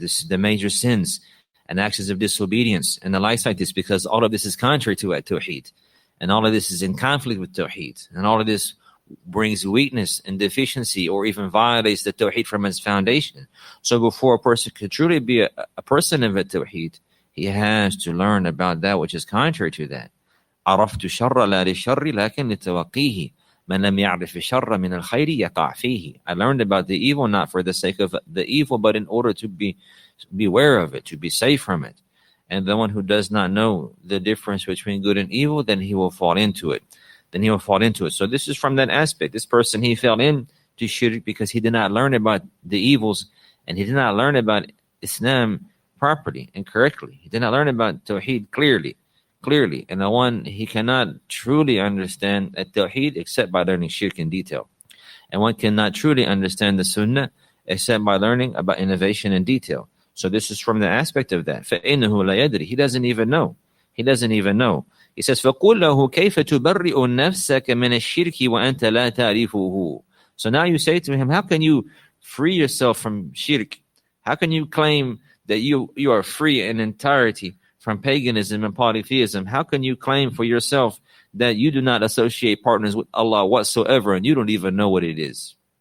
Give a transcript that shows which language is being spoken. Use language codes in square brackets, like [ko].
[en] This is the major sins and actions of disobedience and the likes like this, because all of this is contrary to At-Tawheed, and all of this is in conflict with Tawheed, and all of this brings weakness and deficiency, or even violates the Tawheed from its foundation. So before a person could truly be a person of Tawheed, he has to learn about that which is contrary to that. [ar] عرفت الشر لا للشر لكن لتوقيه من لم يعرف الشر من الخير يقع فيه. [en] I learned about the evil not for the sake of the evil, but in order to beware of it, to be safe from it. And the one who does not know the difference between good and evil, then he will fall into it. So this is from that aspect. This person, he fell into shirk because he did not learn about the evils, and he did not learn about Islam properly and correctly. He did not learn about Tawheed clearly. And the one, he cannot truly understand Tawheed except by learning shirk in detail. And one cannot truly understand the Sunnah except by learning about innovation in detail. So this is from the aspect of that. [ar] فَإِنَّهُ لَا يَدْرِي. [en] He doesn't even know. He says, [ar] فَقُلْ لَهُ كَيْفَ تُبَرِّئُ نَفْسَكَ مِنَ الشِّرْكِ وَأَنْتَ لَا تَعْرِفُهُ. [en] So now you say to him, how can you free yourself from shirk? How can you claim that you are free in entirety from paganism and polytheism? How can you claim for yourself that you do not associate partners with Allah whatsoever, and you don't even know what it is?